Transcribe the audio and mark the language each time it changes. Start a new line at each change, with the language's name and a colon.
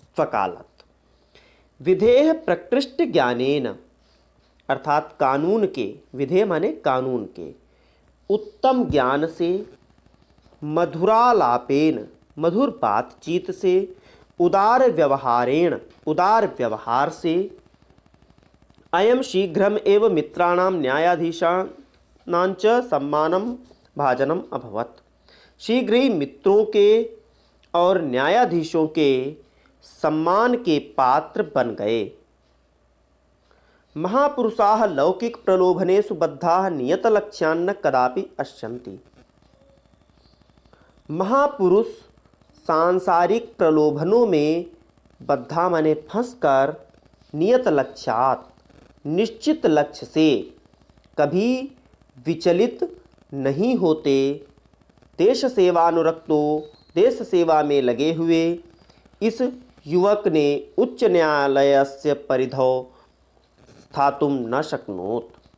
Sanskrit: वकालत। विधेय प्रकृष्ट ज्ञानेन
Hindi: अर्थात कानून के, विधेय माने कानून के, उत्तम ज्ञान से,
Sanskrit: मधुरालापेन
Hindi: मधुर बातचीत से,
Sanskrit: उदार व्यवहारेण
Hindi: उदार व्यवहार से,
Sanskrit: अयम शीघ्रम एव मित्राणां न्यायाधीशानां च सम्मानं भाजनम अभवत्।
Hindi: शीघ्र ही मित्रों के और न्यायाधीशों के सम्मान के पात्र बन गए।
Sanskrit: महापुरुषाः लौकिक प्रलोभनेषु बद्धाः नियतलक्ष्यान् कदापि अश्यन्ति।
Hindi: महापुरुष सांसारिक प्रलोभनों में बद्धा माने फंसकर नियत लक्ष्यात निश्चित लक्ष्य से कभी विचलित नहीं होते।
Sanskrit: देश सेवानुरक्तो
Hindi: देश सेवा में लगे हुए इस युवक ने
Sanskrit: उच्च न्यायालयस्य परिधौ स्थातुं न शक्नोत।